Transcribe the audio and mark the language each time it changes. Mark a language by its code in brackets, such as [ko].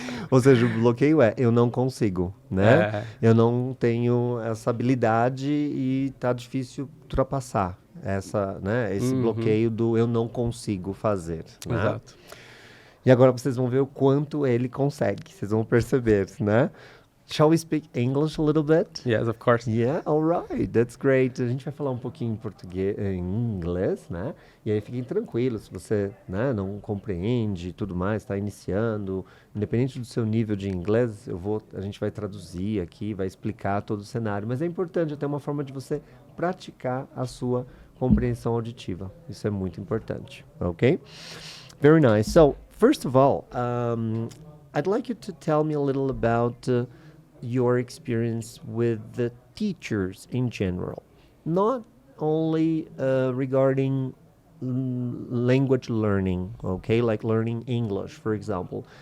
[pt] Ou seja, o bloqueio eu não consigo, né? É. Eu não tenho essa habilidade e tá difícil ultrapassar esse bloqueio do eu não consigo fazer, né? Exato. E agora vocês vão ver o quanto ele consegue, vocês vão perceber, né? [en] Shall we speak English a little bit? Yes, of course. Yeah, all right, that's great. [pt] A gente vai falar um pouquinho em português, em inglês, né? E aí fiquem tranquilos, se você, né, não compreende e tudo mais, está iniciando, independente do seu nível de inglês, a gente vai traduzir aqui, vai explicar todo o cenário. Mas é importante até uma forma de você praticar a sua compreensão auditiva. Isso é muito importante, ok? [en] Very nice. So, first of all, I'd like you to tell me a little about your experience with the teachers in general, not only regarding language learning, okay, like learning English, for example.